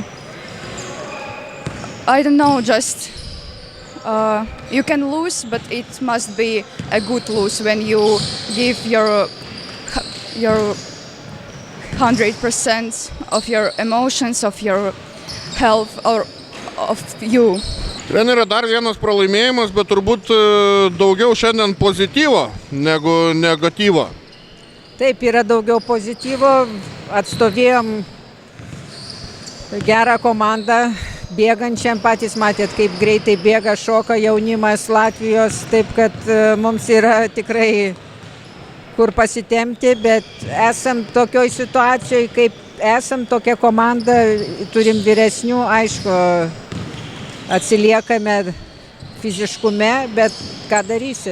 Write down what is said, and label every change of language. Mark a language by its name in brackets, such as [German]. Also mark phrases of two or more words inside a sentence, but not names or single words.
[English] I don't know, just you can lose, but it must be a good lose when you give your 100% of your emotions, of your health, or of you. [Lithuanian] Treneri, dar vienas pralaimėjimas, bet turbūt daugiau šiandien pozityvo negu negatyvo. Taip, yra daugiau pozityvo, atstovėjom gerą komandą, bėgančiam, patys matėt, kaip greitai bėga, šoka jaunimas Latvijos, taip kad mums yra tikrai kur pasitemti, bet esam tokioj situacijoje, kaip esam tokia komanda, turim vyresnių, aišku, atsiliekame fiziškume, bet ką darysi.